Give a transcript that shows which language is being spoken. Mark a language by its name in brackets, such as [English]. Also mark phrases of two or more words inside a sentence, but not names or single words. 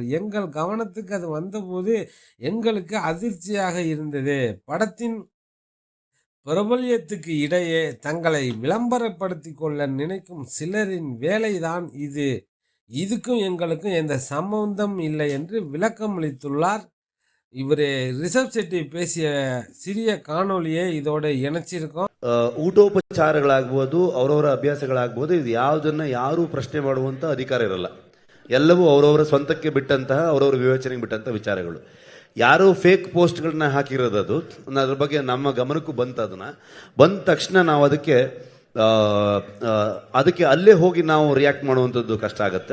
[Tamil] எங்கள் கவனத்துக்கு அது வந்தபோது எங்களுக்கு அதிர்ச்சியாக இருந்தது. படத்தின் பிரபல்யத்துக்கு இடையே தங்களை விளம்பரப்படுத்தி கொள்ள நினைக்கும் சிலரின் வேலைதான் இது. இதுக்கும் எங்களுக்கும் எந்த சம்பந்தம் இல்லை என்று விளக்கம் அளித்துள்ளார். இவர் ரிஷப் செட்டி பேசிய [Kannada] ಸಿರಿಯ ಕಾಣೊಳಿಯೇ ಇದೋಡ ಎಣಚಿರುಕೋ. ಊಟೋಪಚಾರಗಳಾಗ್ಬೋದು, ಅವರವರ ಅಭ್ಯಾಸಗಳಾಗ್ಬೋದು, ಇದು ಯಾವುದನ್ನ ಯಾರೂ ಪ್ರಶ್ನೆ ಮಾಡುವಂತ ಅಧಿಕಾರ ಇರಲ್ಲ. ಎಲ್ಲವೂ ಅವರವರ ಸ್ವಂತಕ್ಕೆ ಬಿಟ್ಟಂತಹ, ಅವರವರ ವಿವೇಚನೆಗೆ ಬಿಟ್ಟಂತಹ ವಿಚಾರಗಳು. ಯಾರೋ ಫೇಕ್ ಪೋಸ್ಟ್ಗಳನ್ನ ಹಾಕಿರೋದು, ಅದು ಅದ್ರ ಬಗ್ಗೆ ನಮ್ಮ ಗಮನಕ್ಕೂ ಬಂದ ತಕ್ಷಣ ನಾವು ಅದಕ್ಕೆ ಅಲ್ಲೇ ಹೋಗಿ ನಾವು ರಿಯಾಕ್ಟ್ ಮಾಡುವಂಥದ್ದು ಕಷ್ಟ ಆಗುತ್ತೆ.